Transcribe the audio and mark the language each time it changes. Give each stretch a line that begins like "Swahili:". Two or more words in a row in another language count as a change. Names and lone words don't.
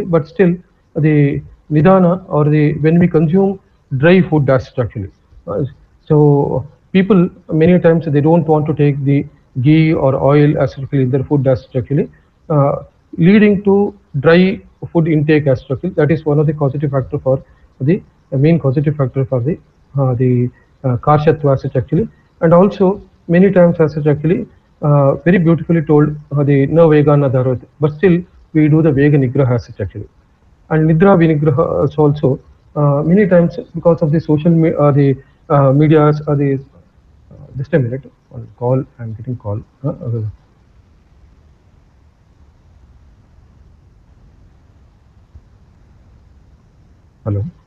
English: But still the nidana or when we consume dry food as structure, so people many times they don't want to take the ghee or oil as structure in their food as structure, leading to dry food intake as structure. That is one of the causative factor for the main causative factor for the karshatva as such actually. And also many times as such actually very beautifully told the
Sanskrit: na vegana dharot,
English: but still we do the
Sanskrit: vega nigraha
English: as such actually. And
Sanskrit: nidra vinigraha
English: is also many times because of the social medias or the just a minute on call, I'm getting call. Hello.